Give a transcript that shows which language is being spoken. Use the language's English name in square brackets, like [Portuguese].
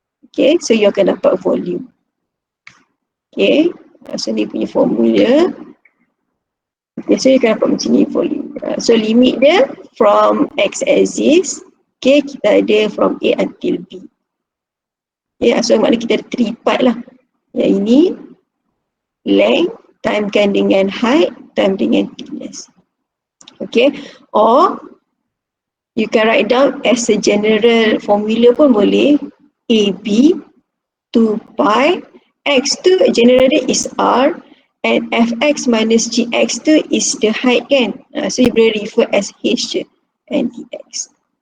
[English] Okay, so you [Malay] akan dapat [English] volume. Okay, so [Malay] ni punya formula. Okay, so you akan dapat macam ni volume. [English] So limit dia from x axis, okay, [Malay] kita ada [English] from A until B. [Malay] Okay, so maknanya kita ada 3 part lah. Yang ini [English] length, timekan dengan height, [Malay] time dengan thickness. [English] Okay, or you can write down as a general formula [Malay] pun boleh. [English] AB 2 pi x tu generally is r and fx minus gx tu is the height kan. So you boleh refer as h and dx.